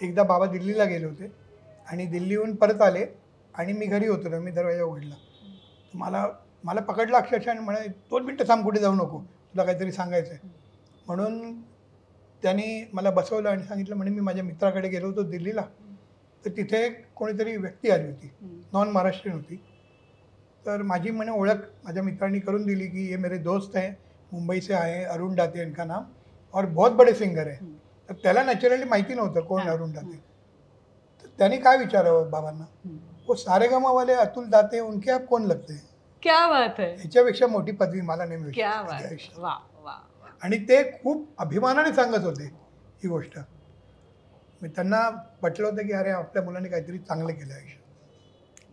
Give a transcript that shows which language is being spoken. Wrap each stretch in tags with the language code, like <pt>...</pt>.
<mr>एकदा बाबा दिल्लीला गेले होते आणि दिल्लीहून परत आले आणि मी घरी होतो ना, मी दरवाजा उघडला. मला मला पकडलं अक्षरशः आणि म्हणे 2 मिनटं थांब, कुठे जाऊ नको, तुला काहीतरी सांगायचं आहे. म्हणून त्यांनी मला बसवलं आणि सांगितलं, म्हणे मी माझ्या मित्राकडे गेलो होतो दिल्लीला, तर तिथे कोणीतरी व्यक्ती आली होती, नॉन महाराष्ट्रीयन होती. तर माझी म्हणे ओळख माझ्या मित्रांनी करून दिली की</mr> <hi>ये मेरे दोस्त हैं, मुंबई से आए, अरुण दाते इनका नाम, और बहुत बड़े सिंगर है.</hi> <mr>तर त्याला नॅचरली माहिती नव्हतं कोण अरुण दाते. तर त्याने काय विचारावं बाबांना,</mr> <hi>वो सारेगामा वाले अतुल दाते उनके आप कौन लगते हैं.</hi> <mr>क्या बात आहे, ह्याच्यापेक्षा मोठी पदवी मला नाही मिळू क्या शकत बात, आयुष्यात. वा वा वा. आणि ते खूप अभिमानाने सांगत होते ही गोष्ट. मी त्यांना पटलं होतं की अरे आपल्या मुलांनी काहीतरी चांगलं केलं आयुष्यात.</mr>